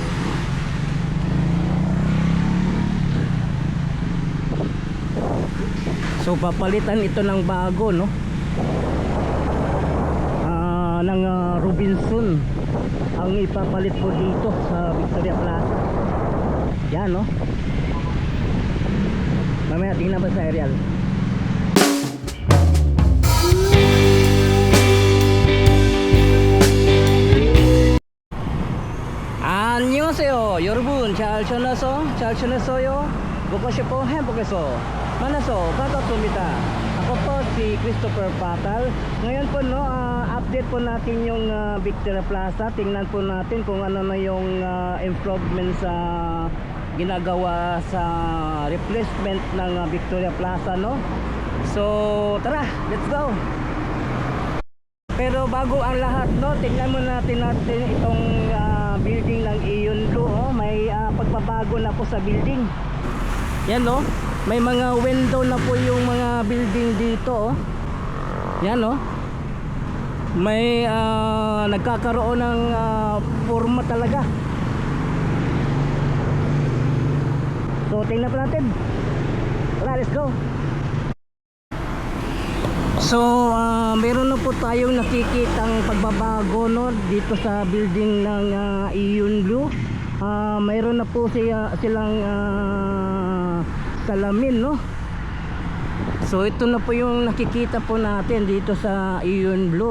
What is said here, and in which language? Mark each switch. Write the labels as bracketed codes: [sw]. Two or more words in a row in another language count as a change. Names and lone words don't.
[tl] So papalitan ito ng bago, no, ng Robinson ang ipapalit po dito sa Victoria Plaza. Yan, no. Mamaya tingnan pa sa aerial. [ko] 안녕하세요 여러분. 잘 지냈어요? 먹고 싶어 행복해서 만나서 반갑습니다. [tl] Ako po si Christopher Patal. Ngayon po, no, update po natin yung Victoria Plaza. Tingnan po natin kung ano na yung improvement sa ginagawa sa replacement ng Victoria Plaza, no. So tara, [en] let's go. [tl] Pero bago ang lahat, no, tingnan muna natin itong building ng Iyon Blue, oh. May pagbabago na po sa building. Yan, no. May mga window na po yung mga building dito, oh. Yan, no. May nagkakaroon ng forma talaga. So tingnan po natin. Tara, [en] let's go. [tl] So meron na po tayong nakikitang pagbabago, no, dito sa building ng Iyon Blue. Mayroon na po silang salamin, no. So ito na po yung nakikita po natin dito sa Iyon Blue.